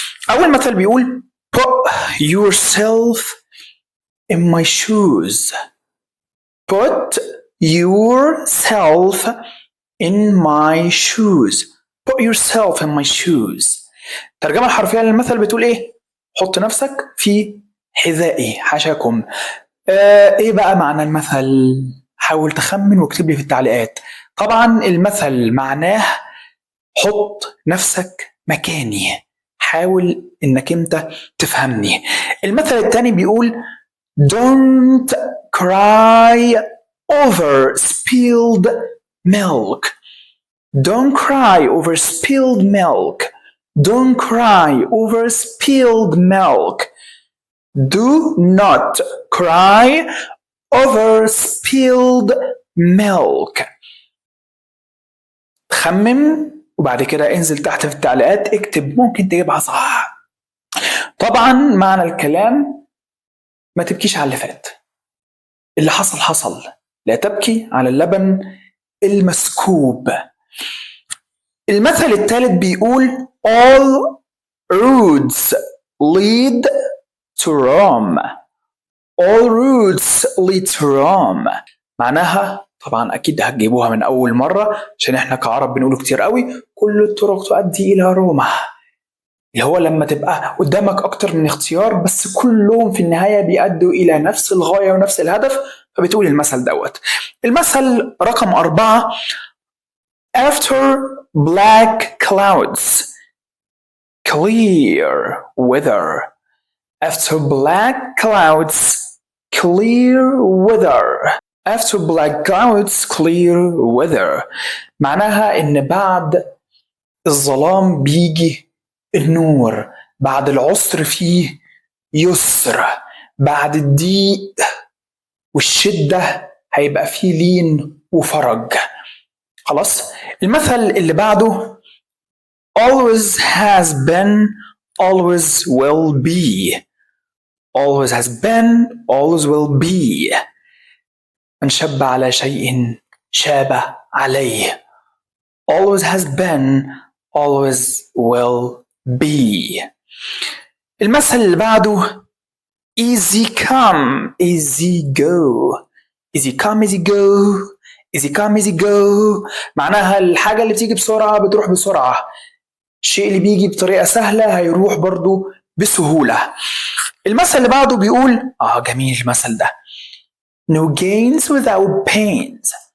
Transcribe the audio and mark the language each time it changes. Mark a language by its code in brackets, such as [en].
[ar] اول مثل بيقول [en] put yourself in my shoes. put yourself in my shoes. put yourself in my shoes. [ar] الترجمة الحرفية للمثل بتقول ايه؟ حط نفسك في حذائي، حاشاكم. ايه بقى معنى المثل؟ حاول تخمن واكتب لي في التعليقات. طبعا المثل معناه حط نفسك مكاني، حاول انك انت تفهمني. المثل الثاني بيقول [en] don't cry over spilled milk. don't cry over spilled milk. don't cry over spilled milk. do not cry over spilled milk. [ar] خمم وبعد كده انزل تحت في التعليقات اكتب، ممكن تجيبها صح. طبعا معنى الكلام ما تبكيش على اللي فات، اللي حصل حصل، لا تبكي على اللبن المسكوب. المثل الثالث بيقول [en] all roads lead to Rome. all roads lead to Rome. [ar] معناها طبعا اكيد هتجيبوها من اول مره عشان احنا كعرب بنقوله كتير قوي، كل الطرق تؤدي الى روما، اللي هو لما تبقى قدامك اكتر من اختيار بس كلهم في النهايه بيؤدوا الى نفس الغايه ونفس الهدف، فبتقول المثل دوت. المثل رقم 4 [en] after black clouds clear weather. after black clouds clear weather. after black clouds clear weather. [ar] معناها ان بعد الظلام بيجي النور، بعد العسر فيه يسر، بعد الضيق والشدة هيبقى فيه لين وفرج. خلاص. المثل اللي بعده [en] always has been always will be. always has been always will be. [ar] من شب على شيء شاب عليه. [en] always has been always will be. [ar] المثل اللي بعده [en] easy come easy go. easy come easy go. easy come easy go. [ar] معناها الحاجة اللي بتيجي بسرعة بتروح بسرعة، الشيء اللي بيجي بطريقة سهلة هيروح برضو بسهولة. المثل اللي بعده بيقول جميل المثل ده [en] no gains without pains.